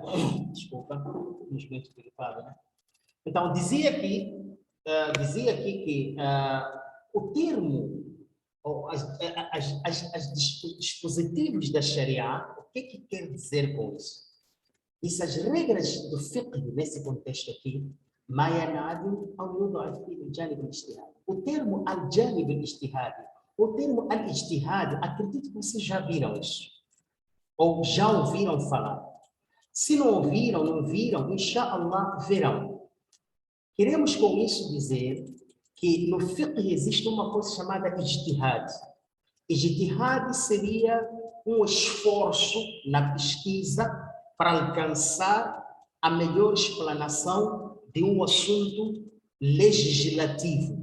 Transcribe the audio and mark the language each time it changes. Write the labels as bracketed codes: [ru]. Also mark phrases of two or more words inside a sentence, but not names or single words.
[pt] Desculpa, infelizmente gripado, né? Então, dizia aqui que o termo, ou as dispositivos da Sharia, o que quer dizer com isso? Essas regras do fiqh, nesse contexto aqui, o termo [ar] الجانب الاجتهاد, [pt] o termo al-ijtihad, acredito que vocês já viram isso, ou já ouviram falar. Se não ouviram, não viram, inshallah verão. Queremos com isso dizer que no fiqh existe uma coisa chamada ijtihad. Ijtihad seria um esforço na pesquisa para alcançar a melhor explanação de um assunto legislativo.